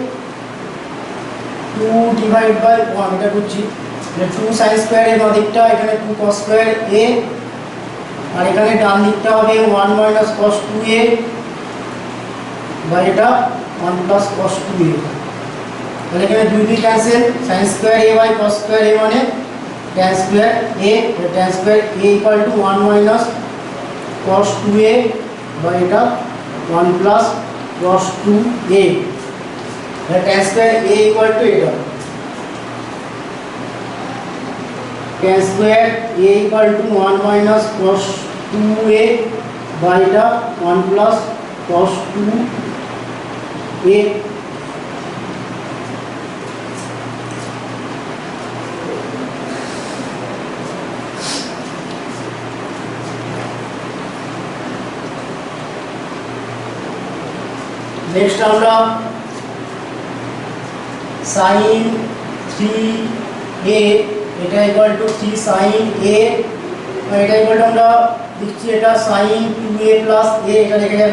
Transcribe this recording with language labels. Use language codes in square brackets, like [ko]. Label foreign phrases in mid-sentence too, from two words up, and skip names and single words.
[bn] 2 [en] divide by [bn] 1, এটা করছি [en] 2 sin square a [bn] বাঁ দিকটা, এখানে [en] 2 cos square a, [bn] আর এখানে ডান দিকটা হবে [en] 1 minus cos 2a by [bn] এটা [en] 1 plus cos 2a. [bn] তাহলে এখানে [en] 2 ক্যান্সেল, sin square a by cos square a মানে tan square a, tan square a equal to 1 minus cos 2a by এটা 1 plus cos 2a, tan square a equal to এটা tan square a equal to 1 minus cos 2a by এটা 1 plus cos 2a। [bn] नेक्स्ट আমরা sin 3a এটা [en] equal to 3 sin a, [bn] এটা [en] equal to [bn] আমরা লিখছি এটা [en] sin 2a plus a, [bn] এটা লিখে যাবে।